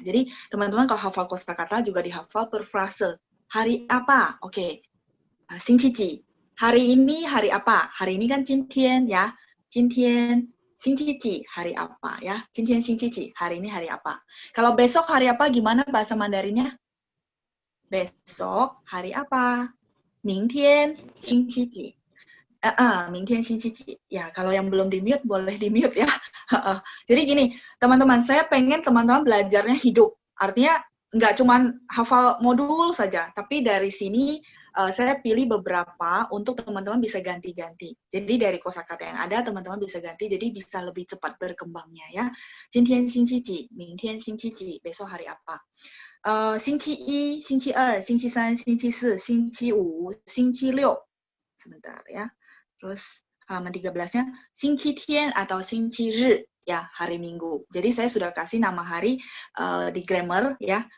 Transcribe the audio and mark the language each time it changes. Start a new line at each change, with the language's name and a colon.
Indonesian: Jadi teman-teman kalau hafal kosakata juga dihafal per frase. Hari apa? Oke. 星期几 hari ini hari apa? Hari ini kan 今天 ya.
Chinese: 今天星期几
Indonesian: hari apa ya. 今天星期几 hari ini hari apa. Kalau besok hari apa gimana bahasa Mandarinnya? Besok hari apa?
Chinese: 明天星期几 明天星期几.
Indonesian: Ya, kalau yang belum di-mute, boleh di-mute ya. Jadi gini, teman-teman, saya pengen teman-teman belajarnya hidup. Artinya, nggak cuma hafal modul saja, tapi dari sini saya pilih beberapa untuk teman-teman bisa ganti-ganti. Jadi dari kosakata yang ada, teman-teman bisa ganti, jadi bisa lebih cepat berkembangnya ya.
Chinese: 今天星期几, 明天星期几,
Indonesian: besok hari apa.
Chinese: 星期一, 星期二, 星期三, 星期四, 星期五, 星期六.
Indonesian: Sebentar ya. Terus halaman 13-nya, 星期天 atau 星期日, ya, hari Minggu. Jadi saya sudah kasih nama hari di grammar, ya.